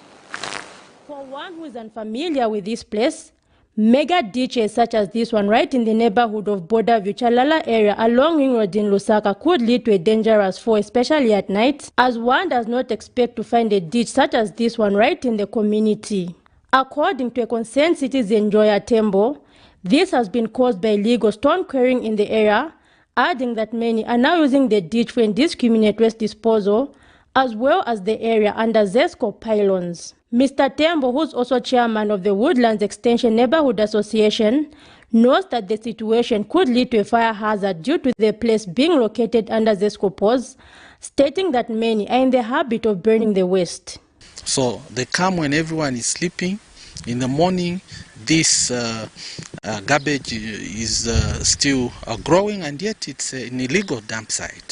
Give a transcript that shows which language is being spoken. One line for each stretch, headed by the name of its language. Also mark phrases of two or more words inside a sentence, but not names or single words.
English: For one who is unfamiliar with this place, mega ditches such as this one right in the neighborhood of Borderview Chalala area along Ring Road in Lusaka could lead to a dangerous fall, especially at night, as one does not expect to find a ditch such as this one right in the community. According to a concerned citizen, Njoya Tembo, this has been caused by illegal stone quarrying in the area, adding that many are now using the ditch for indiscriminate waste disposal, as well as the area under ZESCO pylons. Mr. Tembo, who's also chairman of the Woodlands Extension Neighborhood Association, knows that the situation could lead to a fire hazard due to the place being located under ZESCO poles, stating that many are in the habit of burning the waste. So they come when everyone is sleeping. In the morning, this garbage is still growing, and yet it's an illegal dump site.